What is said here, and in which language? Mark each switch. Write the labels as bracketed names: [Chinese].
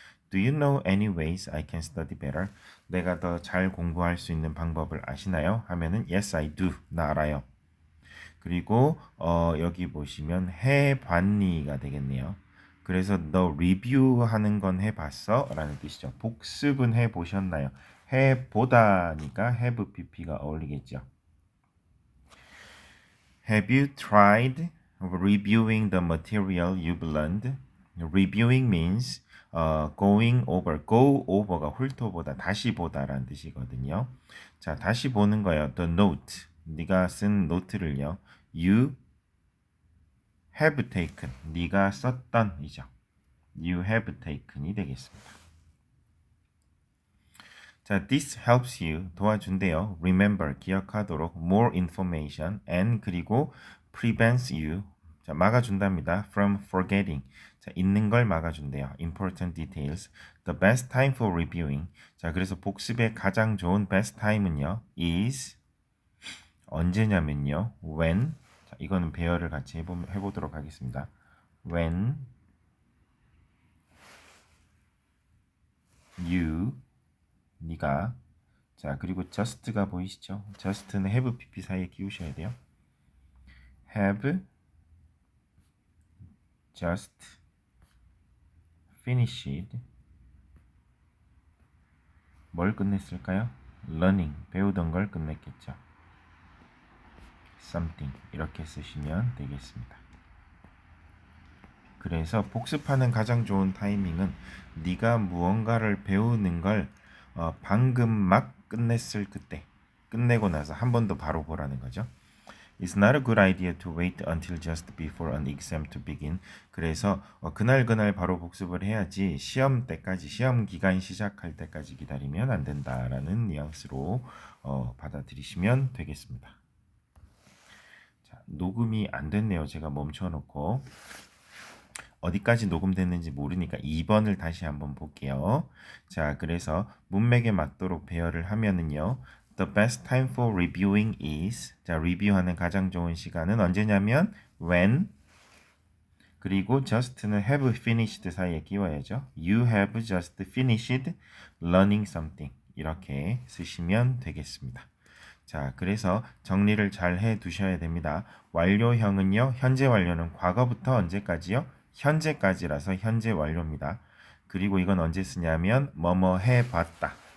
[English] Do you know any ways I can study better? [Korean] 내가 더 잘 공부할 수 있는 방법을 아시나요? 하면은 [English] Yes, I do. [Korean] 나 알아요. 그리고 여기 보시면 해봤니가 되겠네요. 그래서 너 리뷰하는 건 해봤어? 라는 뜻이죠. 복습은 해보셨나요? 해보다니까 have pp가 어울리겠죠. [English] Have you tried reviewing the material you've learned? Reviewing means going over. [Korean] Go over가 훑어보다, 다시 보다라는 뜻이거든요. 자, 다시 보는 거예요. [English] The note. [Korean] 네가 쓴 노트를요. [English] You have taken. [Korean] 네가 썼던 이죠. [English] You have taken이 [Korean] 되겠습니다. [English] 자, this helps you [Korean] 도와준대요. [English] Remember [Korean] 기억하도록 [English] more information and 그리고 prevents you [Korean] 자, 막아준답니다. [English] From forgetting [Korean] 자, 있는 걸 막아준대요. [English] Important details. The best time for reviewing [Korean] 자, 그래서 복습의 가장 좋은 [English] best time은요. [Korean] is 언제냐면요. when 자, 이거는 배열을 같이 해보도록 하겠습니다. When you 네가 자 그리고 just가 보이시죠? just는 have pp 사이에 끼우셔야 돼요. [English] have just finished [Korean] 뭘 끝냈을까요? [English] learning [Korean] 배우던 걸 끝냈겠죠. [English] something [Korean] 이렇게 쓰시면 되겠습니다. 그래서 복습하는 가장 좋은 타이밍은 네가 무언가를 배우는 걸 방금 막 끝냈을 그때, 끝내고 나서 한 번 더 바로 보라는 거죠. [English] It's not a good idea to wait until just before an exam to begin. [Korean] 그래서 그날 바로 복습을 해야지 시험 때까지, 시험 기간 시작할 때까지 기다리면 안 된다라는 뉘앙스로 받아들이시면 되겠습니다. 자, 녹음이 안 됐네요. 제가 멈춰놓고 어디까지 녹음됐는지 모르니까 2번을 다시 한번 볼게요. 자, 그래서 문맥에 맞도록 배열을 하면은요. [English] The best time for reviewing is, [Korean] 자, 리뷰하는 가장 좋은 시간은 언제냐면 when, 그리고 just는 [English] have finished [Korean] 사이에 끼워야죠. [English] You have just finished learning something. [Korean] 이렇게 쓰시면 되겠습니다. 자, 그래서 정리를 잘 해 두셔야 됩니다. 완료형은요, 현재 완료는 과거부터 언제까지요? 현재까지라서 현재 완료입니다. 그리고 이건 언제 쓰냐면 뭐뭐 해봤다.